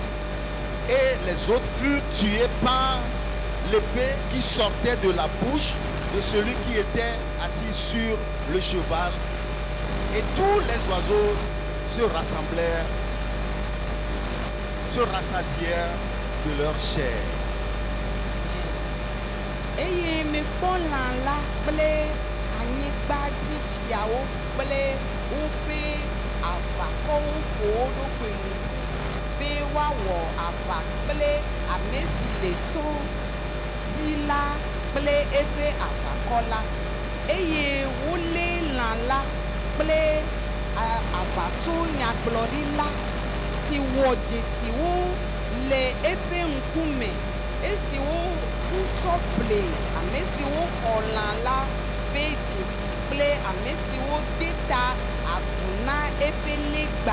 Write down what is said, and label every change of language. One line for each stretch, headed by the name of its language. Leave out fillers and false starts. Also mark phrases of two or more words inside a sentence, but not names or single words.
French: Et les autres furent tués par l'épée qui sortait de la bouche de celui qui était assis sur le cheval. Et tous les oiseaux se rassemblèrent, se rassasièrent de leur chair.
Ewe: Eye mekpɔ lã la kple anyigbadzifiawo kple woƒe aʋakɔwo ƒo wo ɖokui nu be woawɔ aʋa kple ame si le so dzi la kple eƒe aʋakɔ la eye wolé lã la kple aʋatsonyagblɔɖila si wɔ dzesiwo le eƒe ŋkume esiwo wotsɔ ble ame siwo xɔ lã la ƒe dzesi kple ame siwo de ta agu na eƒe legba.